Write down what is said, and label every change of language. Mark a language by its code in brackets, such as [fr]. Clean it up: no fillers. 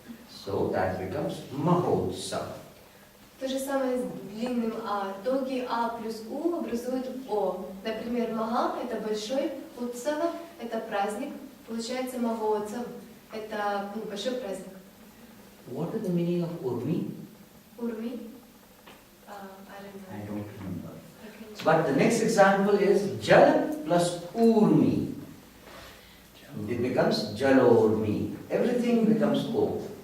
[en] So that becomes Mahotsav. [ru] То же самое с длинным А. Долгий А плюс У образует О. Например, Маха – это большой, Утсава – это праздник, получается Махоутсав – это большой праздник. [en] What is the meaning of Urmi? [ru] Урми? [en] I don't remember. But the next example is Jal plus Urmi. It becomes Jalormi. Everything becomes O.